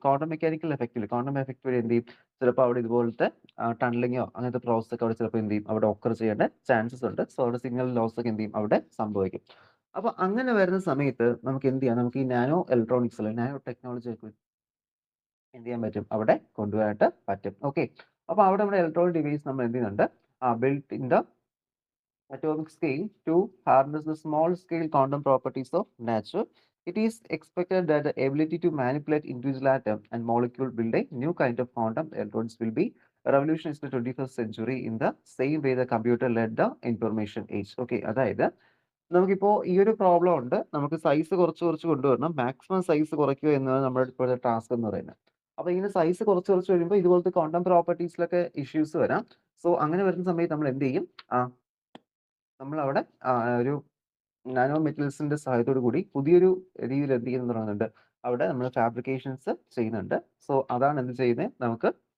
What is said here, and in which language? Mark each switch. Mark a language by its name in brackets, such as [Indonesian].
[Malayalam] Quantum mechanical എഫക്റ്റിൽ quantum effect വഴി എന്ത് ചെയ്യും? ചിലപ്പോൾ അവിടെ ഇതുപോലത്തെ ടണലിങ്ങോ അങ്ങനത്തെ പ്രോസസ് ഒക്കെ അവിടെ ചിലപ്പോൾ എന്ത് ചെയ്യും? അവിടെ ഒക്കർ ചെയ്യേണ്ട ചാൻസസ് ഉണ്ട്. സോ അവിടെ സിഗ്നൽ ലോസ് ഒക്കെ എന്ത് ചെയ്യും? അവിടെ സംഭവിക്കും. അപ്പൊ അങ്ങനെ വരുന്ന സമയത്ത് നമുക്ക് എന്ത് ചെയ്യാം? നമുക്ക് ഈ നാനോ ഇലക്ട്രോണിക്സ് നാനോ ടെക്നോളജി ഒക്കെ എന്ത് ചെയ്യാൻ പറ്റും? അവിടെ കൊണ്ടുവരാനായിട്ട് പറ്റും. അപ്പൊ അവിടെ നമ്മുടെ ഇലക്ട്രോണിക് ഡിവൈസ് നമ്മൾ എന്ത് ചെയ്യുന്നുണ്ട്? [English] built in the atomic scale to harness the small scale quantum properties of nature. It is expected that the ability to manipulate individual atom and molecule build a new kind of quantum electrons will be revolutionized in the 21st century in the same way the computer led the information age. [Malayalam] അതായത് നമുക്കിപ്പോ ഈ ഒരു problem ഉണ്ട്. നമുക്ക് size കുറച്ച് കൊണ്ടുവരണം. Maximum size കുറയ്ക്കുക എന്നതാണ് നമ്മുടെ ഇപ്പോഴത്തെ ടാസ്ക് എന്ന് പറയുന്നത്. അപ്പൊ ഇങ്ങനെ സൈസ് കുറച്ച് വരുമ്പോൾ ഇതുപോലത്തെ ക്വാണ്ടം പ്രോപ്പർട്ടീസിലൊക്കെ ഇഷ്യൂസ് വരാം. സോ അങ്ങനെ വരുന്ന സമയത്ത് നമ്മൾ എന്ത് ചെയ്യും? നമ്മളവിടെ ഒരു നാനോ മെറ്റീരിയൽസിന്റെ സഹായത്തോടു കൂടി പുതിയൊരു രീതിയിൽ എന്ത് ചെയ്യുന്നു പറയുന്നുണ്ട്? അവിടെ നമ്മൾ ഫാബ്രിക്കേഷൻസ് ചെയ്യുന്നുണ്ട്. സോ അതാണ് എന്ത് ചെയ്യുന്നത്? നമുക്ക്